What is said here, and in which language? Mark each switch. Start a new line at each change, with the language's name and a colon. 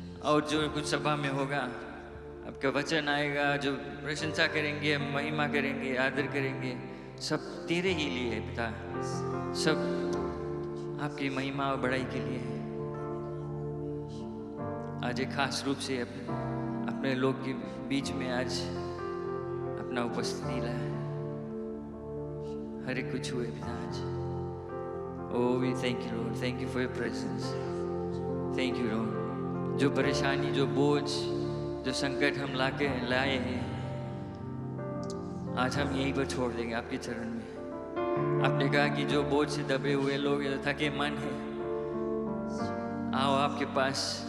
Hindi: और जो कुछ सभा में होगा, आपका वचन आएगा, जो प्रशंसा करेंगे, महिमा करेंगे, आदर करेंगे, सब तेरे ही लिए है पिता। सब आपकी महिमा और बड़ाई के लिए है। आज एक खास रूप से अपने लोग के बीच में आज अपना उपस्थिति लाया। हर एक कुछ हुए पिता आज।
English: Oh, we thank you Lord, thank you for your presence, thank you Lord।
Hindi: जो परेशानी, जो बोझ, जो संकट हम लाए हैं, आज हम यहीं पर छोड़ देंगे आपके चरण में। आपने कहा कि जो बोझ से दबे हुए लोग, जो थके मन है, आओ आपके पास।